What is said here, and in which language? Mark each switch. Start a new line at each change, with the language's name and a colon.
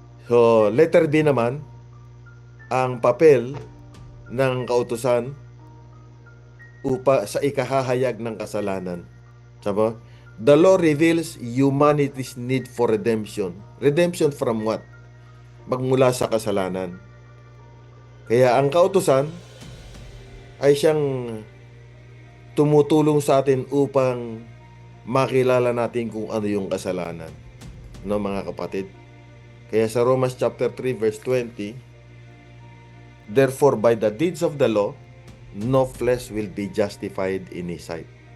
Filipino: So, letter B naman, ang papel ng kautusan sa ikahahayag ng kasalanan.
English: Sabi, the law reveals humanity's need for redemption. Redemption from what?
Filipino: Magmula sa kasalanan. Kaya ang kautusan ay siyang tumutulong sa atin upang makilala natin kung ano yung kasalanan. No, mga kapatid? Kaya sa
English: Romans chapter 3 verse 20, therefore by the deeds of the law, no flesh will be justified in His sight.